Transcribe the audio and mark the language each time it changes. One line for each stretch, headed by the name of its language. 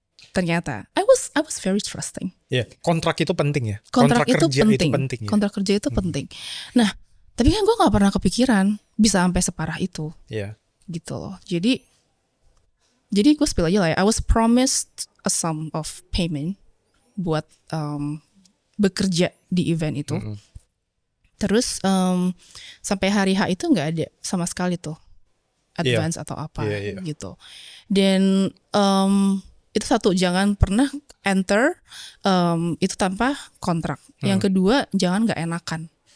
Indonesian: Ternyata
English: I was very trusting.
Indonesian: Iya. Kontrak itu penting ya. Kontrak itu kerja penting. itu penting ya. Kontrak kerja itu penting. Nah, tapi kan gue nggak pernah kepikiran bisa sampai separah itu Iya. gitu loh. Jadi gue spill aja lah ya.
English: I was promised a sum of payment
Indonesian: buat bekerja di event itu. Terus sampai hari H itu nggak ada sama sekali tuh advance atau apa gitu. Dan itu satu, jangan pernah enter itu tanpa kontrak. Yang kedua, jangan nggak enakan.